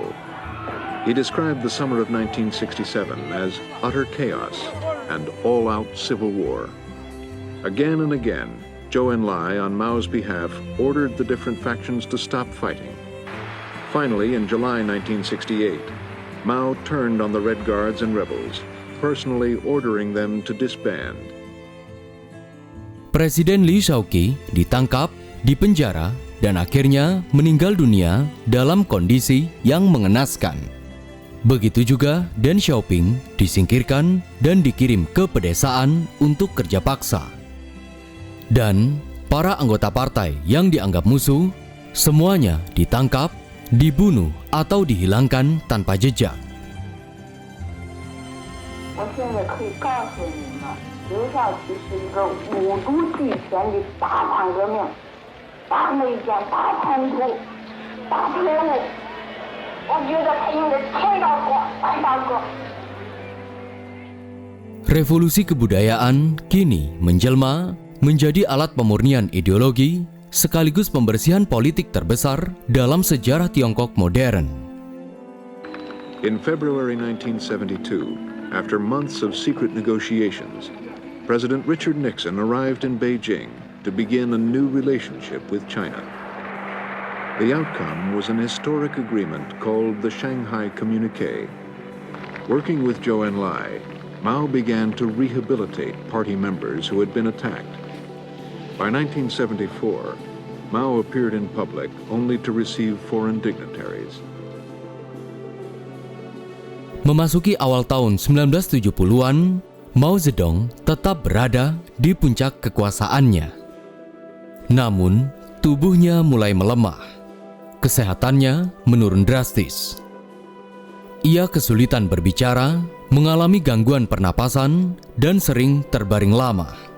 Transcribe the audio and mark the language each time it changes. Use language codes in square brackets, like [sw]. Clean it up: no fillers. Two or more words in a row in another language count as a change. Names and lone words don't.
[en] He described the summer of 1967 as utter chaos and all-out civil war. Again and again, Zhou Enlai, on Mao's behalf, ordered the different factions to stop fighting. Finally, in July 1968, Mao turned on the Red Guards and rebels, personally ordering them to disband. [id] Presiden Li Shaoqi ditangkap, dipenjara, dan akhirnya meninggal dunia dalam kondisi yang mengenaskan. Begitu juga Deng Xiaoping disingkirkan dan dikirim ke pedesaan untuk kerja paksa. Dan para anggota partai yang dianggap musuh, semuanya ditangkap, dibunuh atau dihilangkan tanpa jejak. [zh] 我现在可以告诉你们，刘少奇是一个五毒俱全的大反革命、大内奸、大叛徒、大特务。我觉得他应该开刀过，白刀过。 [id] Revolusi kebudayaan kini menjelma menjadi alat pemurnian ideologi sekaligus pembersihan politik terbesar dalam sejarah Tiongkok modern. [en] In February 1972, after months of secret negotiations, President Richard Nixon arrived in Beijing to begin a new relationship with China. The outcome was an historic agreement called the Shanghai Communique. Working with Zhou Enlai, Mao began to rehabilitate party members who had been attacked. By 1974, Mao appeared in public only to receive foreign dignitaries. [id] Memasuki awal tahun 1970-an, Mao Zedong tetap berada di puncak kekuasaannya. Namun, tubuhnya mulai melemah. Kesehatannya menurun drastis. Ia kesulitan berbicara, mengalami gangguan pernapasan, dan sering terbaring lama.